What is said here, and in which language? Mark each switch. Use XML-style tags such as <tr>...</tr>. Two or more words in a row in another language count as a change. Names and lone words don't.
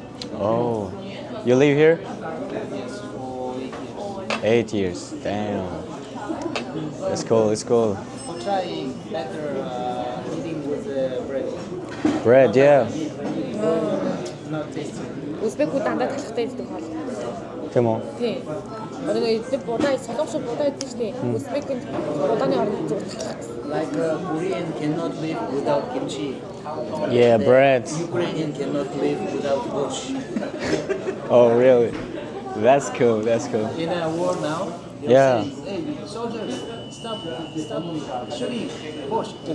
<en>Oh, you live here? Yes, for 8 8 years. years. Damn. It's cool. For trying better eating with bread. Bread, yeah. Not tasty.</en> <mn>Узбекүүд дандаа талхтай иддэг хоол. Тийм үү? Тий. Одоо нэг будаа солонгос будаа иддэг шүү дээ. Узбекийн будааны орнд зүг талхтай.</mn> <en>Like Korean cannot live without kimchi. Yeah, bread. Ukrainian cannot live without borscht. Oh, really? That's cool. In a war now, they'll Yeah. say, hey, soldiers, stop shooting borscht.</en>